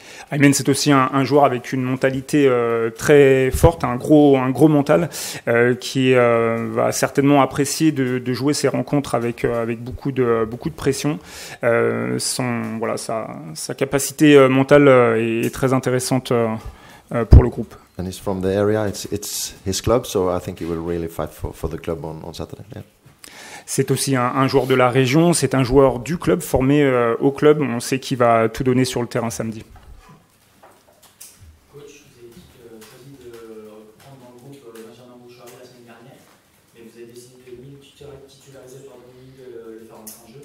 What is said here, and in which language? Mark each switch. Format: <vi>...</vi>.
<fr>Aymen, c'est aussi un joueur avec une mentalité très forte, un gros mental, qui va certainement apprécier de jouer ces rencontres avec beaucoup de pression. Sa capacité mentale est très intéressante pour le groupe.</fr> <en>And he's from the area. It's his club, so I think he will really fight for the club on Saturday. Yeah.</en> <fr>C'est aussi un joueur de la région, c'est un joueur du club, formé au club. On sait qu'il va tout donner sur le terrain samedi. Coach, vous avez choisi de reprendre dans le groupe Benjamin Bouchard la semaine dernière, mais vous avez décidé de titulariser les faire entrer en jeu.</fr>